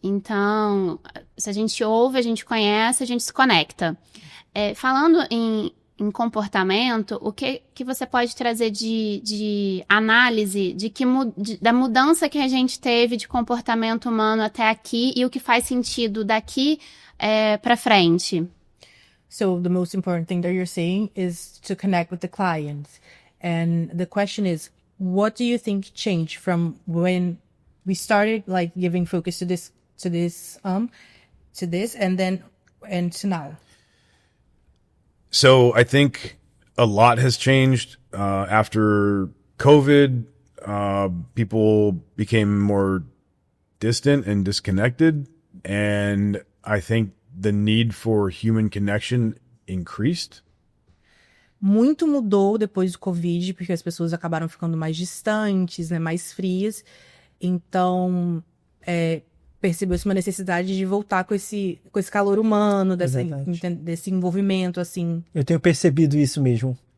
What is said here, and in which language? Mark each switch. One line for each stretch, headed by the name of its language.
Portuguese: Então, se a gente ouve, a gente conhece, a gente se conecta. Falando em comportamento, o que você pode trazer de análise da mudança que a gente teve de comportamento humano até aqui e o que faz sentido daqui para frente?
English: So the most important thing that you're saying is to connect with the clients. And the question is, what do you think changed from when we started like giving focus to this and to now? So I think a lot has changed after COVID. People became more distant and disconnected, and I think the need for human connection increased.
Portuguese: Muito mudou depois do Covid, porque as pessoas acabaram ficando mais distantes, né, mais frias. Então, percebeu-se uma necessidade de voltar com esse calor humano, desse envolvimento, assim. Eu tenho percebido isso mesmo.